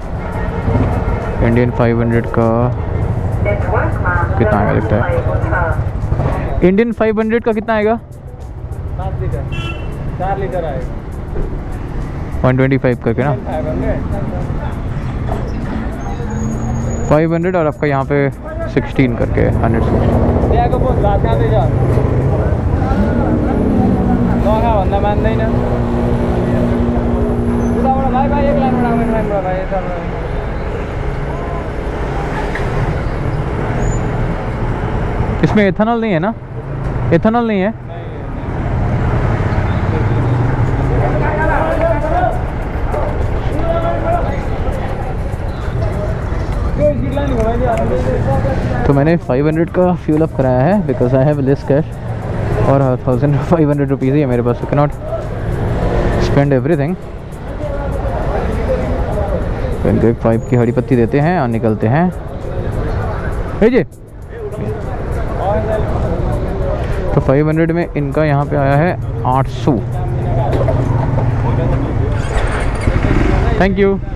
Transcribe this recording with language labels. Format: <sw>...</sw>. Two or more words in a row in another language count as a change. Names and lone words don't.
<hi>इंडियन 500 का कितना आएगा दिखता है, इंडियन 500 का कितना आएगा? 7 लीटर 4 लीटर आएगा 125 करके ना 500, और आपका यहाँ पे 16 करके 116।</hi> <ne>त्यहाँको पोस्ट भात खाँदै जा, नखा भन्दा मान्दैन। उताबाट भाइ भाइ एक लाइनबाट आउने लाइनबाट भाइ यता।</ne> <hi>इसमें एथेनॉल नहीं है ना? एथेनॉल नहीं है। तो मैंने 500 का</hi> <en>fuel up</en> <hi>कराया है,</hi> <en>because I have less cash</en> <hi>और 1500 रुपीज़ ही है मेरे पास,</hi> <en>so cannot spend everything।</en> <hi>तो इनको एक 5 की हरी पत्ती देते हैं और निकलते हैं। जी तो 500 में इनका यहाँ पे आया है 800।</hi> <en>Thank you.</en>